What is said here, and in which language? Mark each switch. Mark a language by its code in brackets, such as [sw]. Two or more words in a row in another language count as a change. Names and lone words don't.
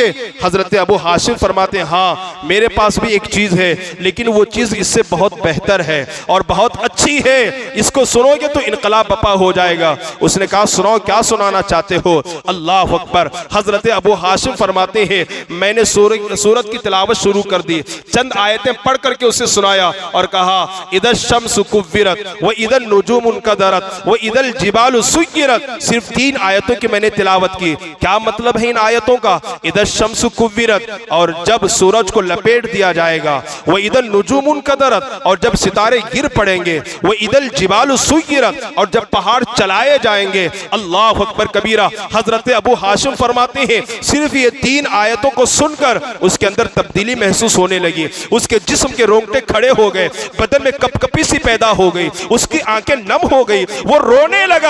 [hi] हजरत अबू हाशिम फरमाते हैं, हाँ मेरे पास भी एक चीज है, लेकिन वो चीज इससे बहुत बेहतर है और बहुत अच्छी है, इसको सुनोगे तो इनकलाब बपा हो जाएगा। उसने कहा, सुनाओ, क्या सुनाना चाहते हो? [ar] الله أكبر. [hi] हजरत अबू हाशिम फरमाते हैं, मैंने सूरत की तिलावत शुरू कर दी, चंद आयतें पढ़ करके उसे सुनाया और कहा, [ar] إذا الشمس كورت وإذا النجوم انكدرت وإذا الجبال سيرت. [hi] सिर्फ 3 आयतों की मैंने तिलावत की। क्या मतलब है इन आयतों का? [ar] إذا الشمس كورت, [hi] और जब सूरज को लपेट दिया जाएगा, [ar] وإذا النجوم انكدرت, [hi] और जब सितारे गिर पड़ेंगे, [ar] وإذا الجبال سيرت, [hi] और जब पहाड़ चलाए जाएंगे। [ar] الله أكبر كبيرا. [hi] हजरत अबू हाशिम फरमाते हैं, सिर्फ ये 3 आयतों को सुनकर उसके अंदर तब्दीली महसूस होने लगी, उसके जिस्म के रोंगटे खड़े हो गए, बदन में कपकपी सी पैदा हो गई, उसकी आंखें नम हो गई, वो रोने लगा।